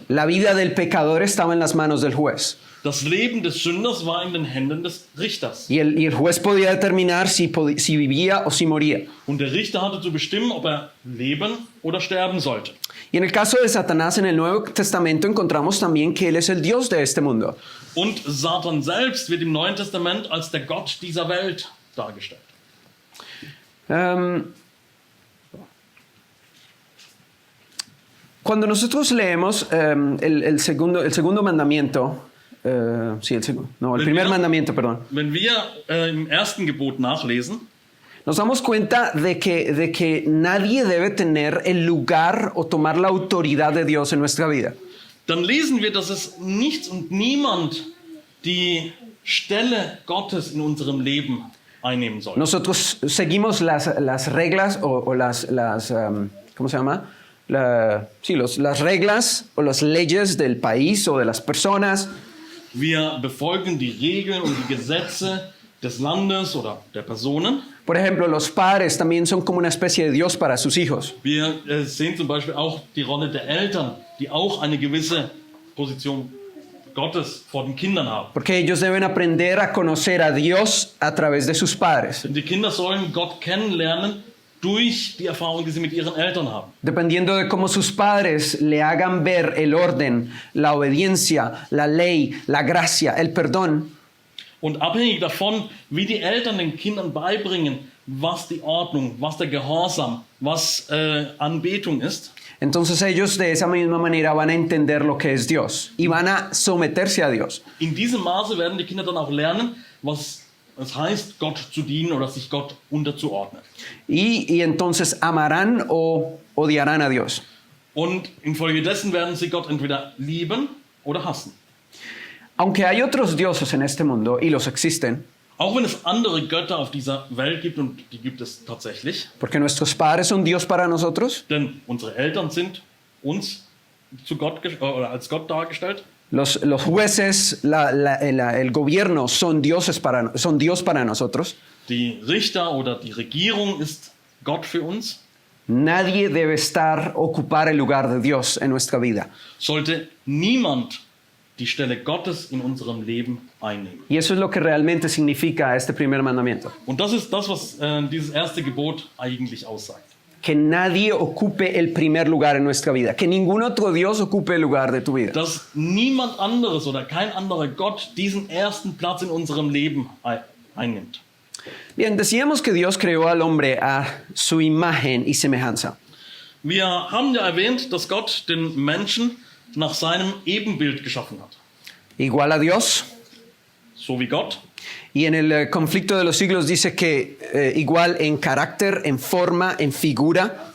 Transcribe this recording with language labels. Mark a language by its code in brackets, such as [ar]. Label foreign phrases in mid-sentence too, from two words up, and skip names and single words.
[es] La vida del pecador estaba en las manos del juez. [de] Das Leben des Sünders war in den Händen des Richters. [es] Y el juez podía determinar si vivía o si moría. [de] Und der Richter hatte zu bestimmen, ob er leben oder sterben sollte. [es] Y en el caso de Satanás en el Nuevo Testamento encontramos también que él es el Dios de este mundo. [de] Und Satan selbst wird im Neuen Testament als der Gott dieser Welt dargestellt. [es] Cuando nosotros leemos el segundo mandamiento, el primer mandamiento, perdón. [de] Wenn wir im ersten Gebot nachlesen, [es] Nos damos cuenta de que nadie debe tener el lugar o tomar la autoridad de Dios en nuestra vida. [de] dann lesen wir, dass es nichts und niemand die Stelle Gottes in unserem Leben einnehmen soll. [es] Nosotros seguimos las reglas o las ¿cómo se llama? Las reglas o las leyes del país o de las personas. [de] Wir befolgen die Regeln und die Gesetze des Landes oder der Personen. [es] Por ejemplo, los padres también son como una especie de Dios para sus hijos. [de] Wir sehen zum Beispiel auch die Rolle der Eltern, die auch eine gewisse Position Gottes vor den Kindern haben. [es] Porque ellos deben aprender a conocer a Dios a través de sus padres. [de] Die Kinder sollen Gott kennenlernen durch die Erfahrung, die sie mit ihren Eltern haben. [es] Dependiendo de cómo sus padres le hagan ver el orden, la obediencia, la ley, la gracia, el perdón. [de] Und abhängig davon, wie die Eltern den Kindern beibringen, was die Ordnung, was der Gehorsam, was Anbetung ist, [es] Entonces ellos de esa misma manera van a entender lo que es Dios y van a someterse a Dios. [de] in diesem Maße werden die Kinder dann auch lernen, was es heißt, Gott zu dienen oder sich Gott unterzuordnen. [es] Y entonces amarán o odiarán a Dios. [de] Und infolgedessen werden sie Gott entweder lieben oder hassen. [es] Aunque hay otros dioses en este mundo y los existen, [de] Auch wenn es andere Götter auf dieser Welt gibt, und die gibt es tatsächlich, [es] porque nuestros padres son Dios para nosotros, [de] denn unsere Eltern sind uns zu Gott oder als Gott dargestellt. [es] los jueces, el gobierno son Dios para nosotros. [de] Die Richter oder die Regierung ist Gott für uns. [es] Nadie debe ocupar el lugar de Dios en nuestra vida. [de] Sollte niemand die Stelle Gottes in unserem Leben einnehmen. [es] Y eso es lo que realmente significa este primer mandamiento. [de] Und das ist das, was dieses erste Gebot eigentlich aussagt. [es] Que nadie ocupe el primer lugar en nuestra vida. Que ningún otro Dios ocupe el lugar de tu vida. [de] Dass niemand anderes oder kein anderer Gott diesen ersten Platz in unserem Leben einnimmt. [es] Bien, decíamos que Dios creó al hombre a su imagen y semejanza. [de] Wir haben ja erwähnt, dass Gott den Menschen nach seinem Ebenbild geschaffen hat. [es] Igual a Dios. [de] So wie Gott. [es] Y en el conflicto de los siglos dice que igual en carácter, en forma, en figura.